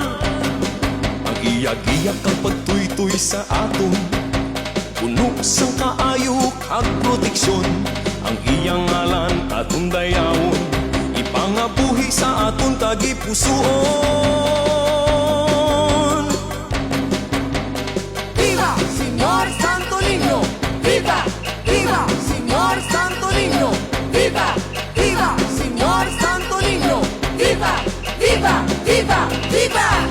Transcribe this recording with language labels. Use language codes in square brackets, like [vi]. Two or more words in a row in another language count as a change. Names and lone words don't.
[hil] Ang iyagiyak ang pagtuytoy sa aton, puno sang kaayo kag proteksyon. Ang iyang ngalan aton dayawon, ipangabuhi sa aton tagipusoon. [es] ¡Viva! ¡Viva, Señor Santo Niño! ¡Viva! ¡Viva, Señor Santo Niño! ¡Viva! ¡Viva! ¡Viva! ¡Viva!